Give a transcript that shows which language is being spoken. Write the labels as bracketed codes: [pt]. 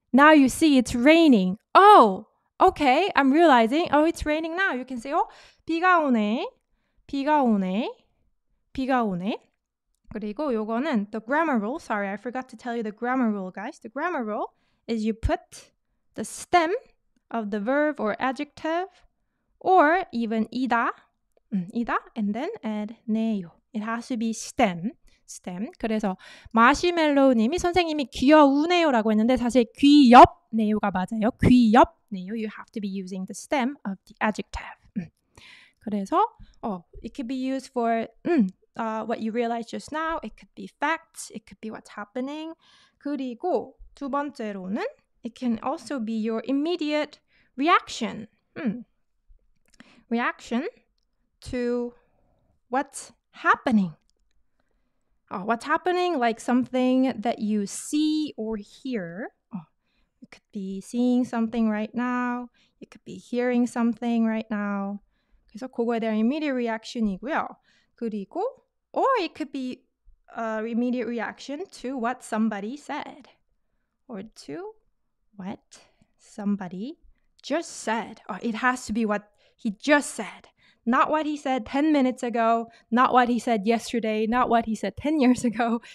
[en] Now you see it's raining. Oh, okay, I'm realizing, it's raining now. You can say, [ko] 비가 오네, 비가 오네, 비가 오네. 그리고 요거는 [en] the grammar rule. Sorry, I forgot to tell you the grammar rule, guys. The grammar rule is you put the stem of the verb or adjective or even 이다, and then add 네요. It has to be stem. [ko] 그래서 마시멜로우님이 선생님이 귀여우네요라고 했는데 사실 귀엽네요가 맞아요. 귀엽네요. [en] You have to be using the stem of the adjective. 그래서 it could be used for what you realized just now. It could be facts. It could be what's happening. [ko] 그리고 두 번째로는 [en] it can also be your immediate reaction. Reaction to what's happening. What's happening, like something that you see or hear. You could be seeing something right now. You could be hearing something right now. [ko] 그래서 그거에 대한 immediate reaction이고요. [en] 그리고 or it could be immediate reaction to what somebody said or to what somebody just said. It has to be what he just said. Not what he said 10 minutes ago, not what he said yesterday, not what he said 10 years ago.